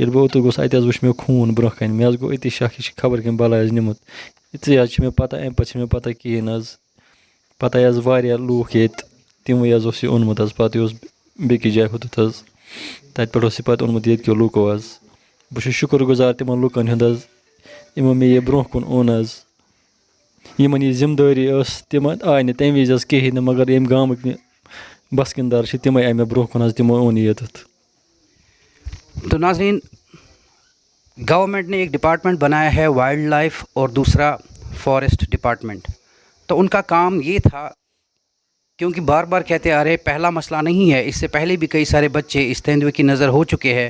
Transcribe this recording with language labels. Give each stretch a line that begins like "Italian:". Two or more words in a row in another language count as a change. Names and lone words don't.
Kashmiri: ییٚلہِ بہٕ اوٚتُے گوٚوُس اَتہِ حظ وٕچھ مےٚ خوٗن برونٛہہ کَنہِ مےٚ حظ گوٚو أتی شک یہِ چھِ خبر کٔمۍ بَلاے حظ نِمُت یِژٕے حظ چھِ مےٚ پَتہ اَمہِ پَتہٕ چھِ مےٚ پَتہ کِہیٖنۍ نہٕ حظ پَتہٕ آے حظ واریاہ لوٗکھ ییٚتہِ تِموٕے حظ اوس یہِ اوٚنمُت حظ پَتہٕ یہِ اوس بیٚکِس جایہِ ہُتَتھ حظ تَتہِ پٮ۪ٹھ اوس یہِ پَتہٕ اوٚنمُت ییٚتہِ کیو لوٗکو حظ بہٕ چھُس شُکُر گُزار تِمَن لُکَن ہُنٛد حظ یِمو مےٚ یہِ برونٛہہ کُن اوٚن حظ یِمَن یہِ ذِمہٕ دٲری ٲس تِمَن آے نہٕ تَمہِ وِزِ حظ کِہیٖنۍ نہٕ مگر ییٚمہِ گامٕکۍ بسکِندار چھِ تِمَے آے مےٚ برونٛہہ کُن حظ تِمو اوٚن یہِ ییٚتٮ۪تھ.
Urdu: تو ناظرین گورنمنٹ نے ایک ڈپارٹمنٹ بنایا ہے
English: wildlife
Urdu: اور دوسرا
English: forest department.
Urdu: تو ان کا کام یہ تھا کیونکہ بار بار کہتے آ رہے پہلا مسئلہ نہیں ہے, اس سے پہلے بھی کئی سارے بچے اس تیندوے کی نظر ہو چکے ہیں.